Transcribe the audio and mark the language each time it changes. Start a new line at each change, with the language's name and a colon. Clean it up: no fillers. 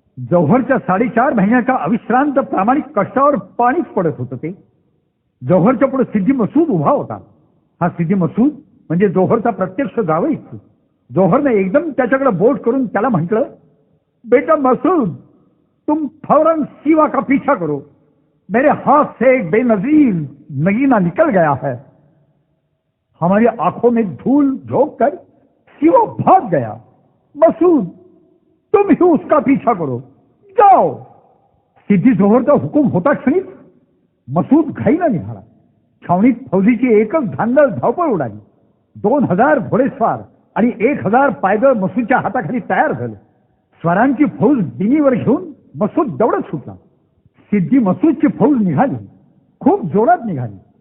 Marathi: जौहरच्या 4.5 महिन्याच्या अविश्रांत प्रामाणिक कष्टावर पाणीच पडत होतं ते. जौहरच्या पुढे सिद्धी मसूद उभा होता. हा सिद्धी मसूद म्हणजे जोहरचा प्रत्यक्ष जावईच. जोहरने एकदम त्याच्याकडे बोट करून त्याला म्हटलं,
Hindi: बेटा मसूद, तुम फौरन शिवा का पीछा करो. मेरे हाथ से एक बेनजीर नगीना निकल गया है. हमारी आंखों में धूल झोंक कर शिवा भाग गया. मसूद, तुम ही उसका पीछा करो, जाओ.
Marathi: सिद्धी जोहरचा हुकूम होता क्षणीच मसूद घाईला निघाला. छावणीत फौजीची एकच धांदल धावपळ उडाली. 2000 घोडेस्वार आणि 1000 पायदळ मसूदच्या हाताखाली तयार झाले. स्वारांची फौज बिनीवर घेऊन मसूद दौडत सुटला. सिद्धी मसूदची फौज निघाली, खूप जोरात निघाली.